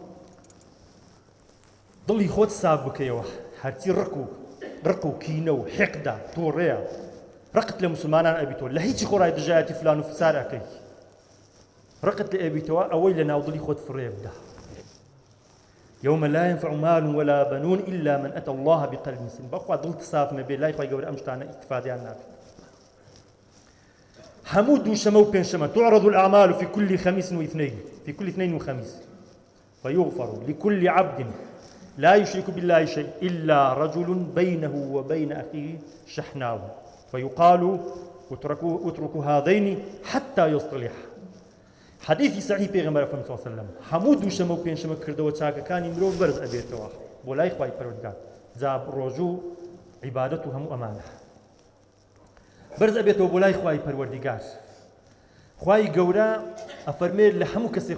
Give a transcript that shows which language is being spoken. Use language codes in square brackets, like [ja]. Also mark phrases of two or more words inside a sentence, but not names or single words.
[ckb] دڵی خۆت ساف بکەیەوە هەرچی ڕق و کینە و حێقدا تۆڕەیە ڕقت لە موسڵمانان ئەبیتەوە لە هیچی خۆڕای دژایەتی فلان و فسار ئەکەی ڕقت لە ئەبیتەوە ئەوەی لە ناو دڵی خۆت فڕێ بدە [ar] يوم لا ينفع مال ولا بنون إلا من أتى الله بقلب سليم [ckb] بخوا دڵت صاف نەبێ لای خوای گەورە ئەم شتانە ئیستیفادەیان ناکەن هەموو دووشەمە و پێنجشەمە [ar] تعرض الأعمال في كل خميس واثنين في كل اثنين وخميس فيغفر لكل عبد لا يشرك بالله شيء إلا رجل بينه وبين أخيه شحناء فيقال اتركوا هذين حتى يصطلح [ckb] حديثی صحیح پێغەمبەر [ar] صلی الله علیه وسلم [ckb] هەموو دووشەمە و پێنجشەمە کردەوە چاکەکانی مرۆڤ بەرز ئەبێتەوە بۆ لای خوای پەروەردگار جا ڕۆژوو عیبادەت و هەموو ئەمانە بەرز ئەبێتەوە بۆ لای خوای پەروەردگار خوای گەورە ئەفەرمێت لە هەموو کەسێک